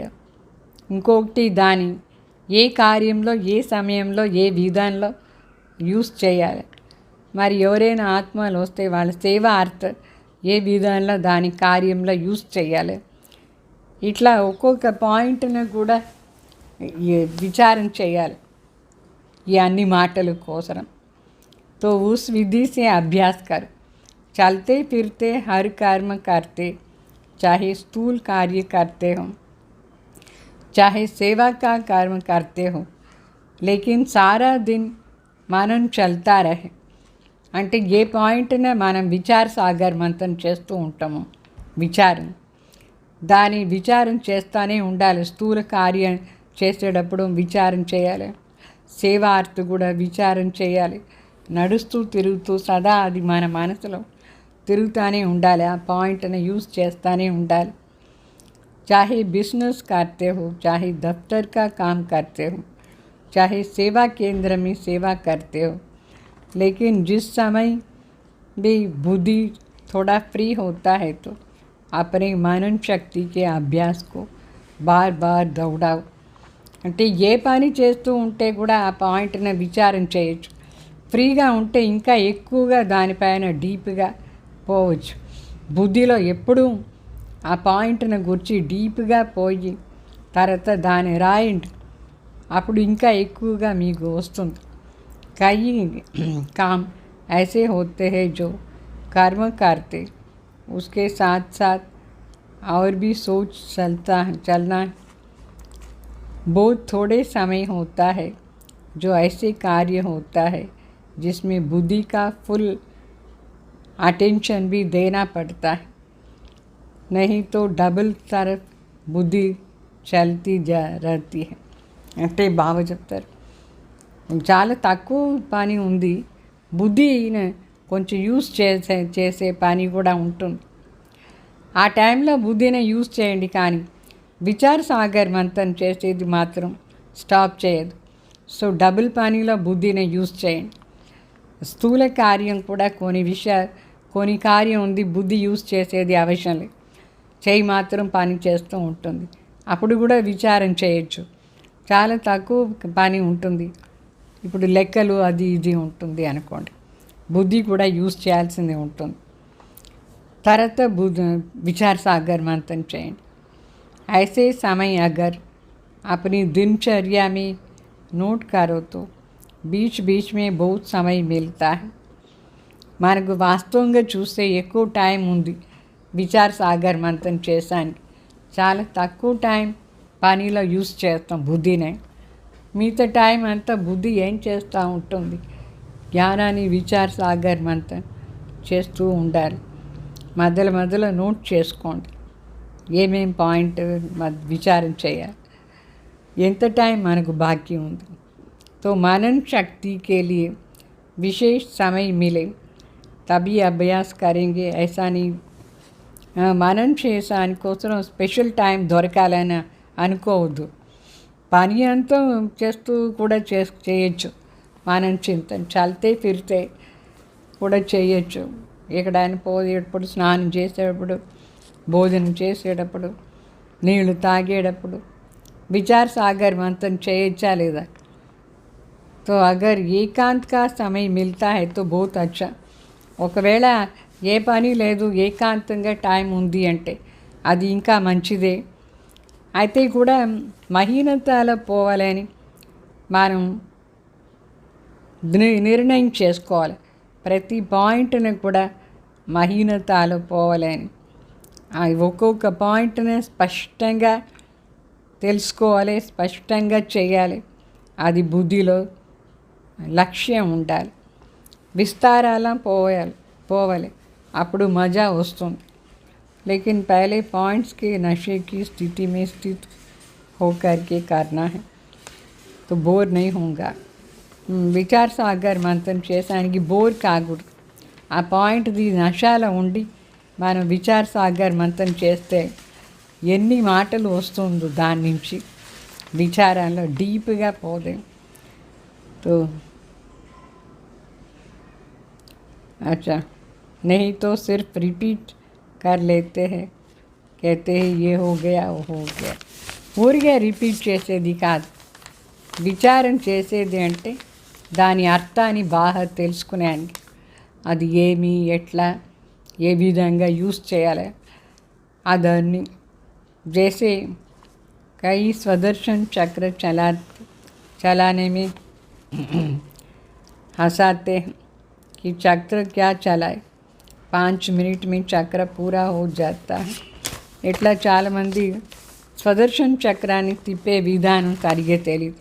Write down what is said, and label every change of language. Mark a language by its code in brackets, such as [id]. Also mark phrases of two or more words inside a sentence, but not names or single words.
[te] ఇంకొకటి, దాని ఏ కార్యంలో ఏ సమయంలో ఏ విధానంలో యూస్ చేయాలి. మరి ఎవరైనా ఆత్మలు వస్తే వాళ్ళ సేవార్థ ఏ విధానంలో దాని కార్యంలో యూస్ చేయాలి. ఇట్లా ఒక్కొక్క పాయింట్ను కూడా విచారం చేయాలి ఈ అన్ని మాటల కోసం. [hi] तो उस विधि से अभ्यास कर. चलते फिरते हर कर्म करते, चाहे स्थूल कार्य करते हो चाहे सेवा का कर्म करते हो, लेकिन सारा दिन మనం चलता रहे. [te] అంటే ఏ పాయింట్నే మనం విచార సాగర్ మంతన్ చేస్తూ ఉంటాము. దాని విచారం చేస్తూనే ఉండాలి. స్థూల కార్యం చేసేటప్పుడు విచారం చేయాలి, సేవార్థ కూడా విచారం చేయాలి. నడుస్తూ తిరుగుతూ సదా అది మన మనసులో తిరుగుతూనే ఉండాలి. ఆ పాయింట్ని యూజ్ చేస్తూనే ఉండాలి. [hi] चाहे बिज़नेस करते हो, चाहे दफ्तर का काम करते हो, चाहे सेवा केंद्र में सेवा करते हो, लेकिन जिस समय भी बुद्धि थोड़ा फ्री होता है तो अपने मनन शक्ति के अभ्यास को बार बार दौड़ाओ. [te] అంటే ఏ పని చేస్తూ ఉంటే కూడా ఆ పాయింట్ని విచారం చేయొచ్చు. ఫ్రీగా ఉంటే ఇంకా ఎక్కువగా దానిపైన డీప్గా పోవచ్చు. బుద్ధిలో ఎప్పుడూ ఆ పాయింట్ని గురించి డీప్గా పోయి తర్వాత దాన్ని రాయండి. అప్పుడు ఇంకా ఎక్కువగా మీకు వస్తుంది. [hi] కई काम ऐसे होते हैं जो कर्म करते उसके साथ साथ और भी सोच चलना है. बहुत थोड़े समय होता है जो ऐसे कार्य होता है जिसमें बुद्धि का फुल अटेंशन भी देना पड़ता है, नहीं तो डबल तरफ बुद्धि चलती जा रहती है. [te] అంటే బాగా చెప్తారు, చాలా తక్కువ పని ఉంది, బుద్ధిని కొంచెం యూజ్ చేసే పని కూడా ఉంటుంది. ఆ టైంలో బుద్ధిని యూజ్ చేయండి, కానీ విచార సాగర్ మంతన్ చేసేది మాత్రం స్టాప్ చేయదు. సో డబుల్ పనిలో బుద్ధిని యూజ్ చేయండి. స్థూల కార్యం కూడా కొన్ని కార్యం ఉంది, బుద్ధి యూజ్ చేసేది అవసరం లేదు, చేయి మాత్రం పని చేస్తూ ఉంటుంది. అప్పుడు కూడా విచారం చేయొచ్చు. చాలా తక్కువ పని ఉంటుంది, ఇప్పుడు లెక్కలు అది ఇది ఉంటుంది అనుకోండి, బుద్ధి కూడా యూజ్ చేయాల్సింది ఉంటుంది. తర్వాత [hi] विचार सागर मंथन [te] చేయండి. [hi] ऐसे समय अगर अपनी दिनचर्या में नोट करो तो बीच बीच में बहुत समय मिलता है. [te] మనకు వాస్తవంగా చూస్తే ఎక్కువ టైం ఉంది విచార్ సాగర్ మంథన్ చేసానికి. చాలా తక్కువ టైం పనిలో యూజ్ చేస్తాం బుద్ధినే. మిగతా టైం అంతా బుద్ధి ఏం చేస్తూ ఉంటుంది, జ్ఞానాన్ని విచార్ సాగర్ మంథన్ చేస్తూ ఉండాలి. మధ్యలో నోట్ చేసుకోండి ఏమేం పాయింట్ విచారం చేయాలి, ఎంత టైం మనకు బాకీ ఉంది. [hi] तो मनन शक्ति के लिए विशेष समय मिले तभी अभ्यास करेंगे, ऐसा नहीं [te] మనం దానికోసం స్పెషల్ టైం దొరకాలని అనుకోవద్దు. పని అంతా చేస్తూ కూడా చేయొచ్చు. మనం చింతన [hi] चलते फिरते [te] కూడా చేయొచ్చు. ఎక్కడైనా పోయేటప్పుడు, స్నానం చేసేటప్పుడు, భోజనం చేసేటప్పుడు, నీళ్లు తాగేటప్పుడు విచార్ సాగర్ మంతन చేయొచ్చా లేదా? [hi] तो अगर एकांत का समय मिलता है तो बहुत अच्छा. [te] ఒకవేళ ఏ పని లేదు, ఏకాంతంగా టైం ఉంది అంటే అది ఇంకా మంచిదే. అయితే కూడా మహీనతలో పోవాలని మనం నిర్ణయం చేసుకోవాలి. ప్రతి పాయింట్ని కూడా మహీనతలో పోవాలని, ఒక్కొక్క పాయింట్ని స్పష్టంగా తెలుసుకోవాలి, స్పష్టంగా చేయాలి. అది బుద్ధిలో లక్ష్యం ఉండాలి. విస్తారాల పోవాలి, అప్పుడు మజా వస్తుంది. [hi] लेकिन पहले पॉइंट्स के नशे की स्थिति में स्थित होकर के करना है तो बोर नहीं होगा. [te] విచార్ సాగర్ మంత్రం చేసానికి బోర్ కాకూడదు. ఆ పాయింట్ది నశాలో ఉండి మనం విచార్ సాగర్ మంత్రం చేస్తే ఎన్ని మాటలు వస్తుందో దాని నుంచి విచారంలో డీప్గా పోలేం. [hi] तो अच्छा, नहीं तो सिर्फ रिपीट कर लेते हैं, कहते हैं ये हो गया वो हो गया. [te] ఊరిగా రిపీట్ చేసేది కాదు. విచారం చేసేది అంటే దాని అర్థాన్ని బాగా తెలుసుకునేండి. అది ఏమి, ఎట్లా, ఏ విధంగా యూస్ చేయాలి అదన్నీ. [hi] जैसे कई स्वदर्शन चक्र चलाने में हंसाते हैं कि चक्र क्या चलाए, 5 मिनट में चक्र पूरा हो जाता है. [te] ఇట్లా చాలామంది స్వదర్శన్ చక్రాన్ని తిప్పే విధానం సరిగ్గా తెలియదు.